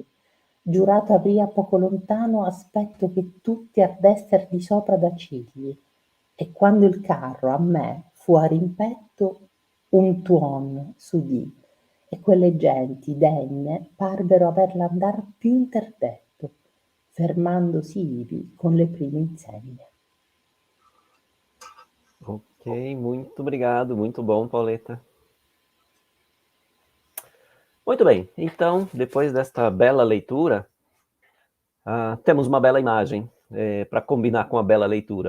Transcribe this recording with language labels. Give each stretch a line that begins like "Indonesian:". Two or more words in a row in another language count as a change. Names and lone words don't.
Italian: Giurato avria poco lontano aspetto che tutti ardesser di sopra da cigli. E quando il carro a me fu a rimpetto, un tuon s'udì, e quelle genti degne parvero averla andar più interdetto, fermandosi ivi con le prime insegne.
Portuguese: Ok, muito obrigado, muito bom, Pauleta. Muito bem, então, depois desta bela leitura, temos uma bela imagem para combinar com a bela leitura.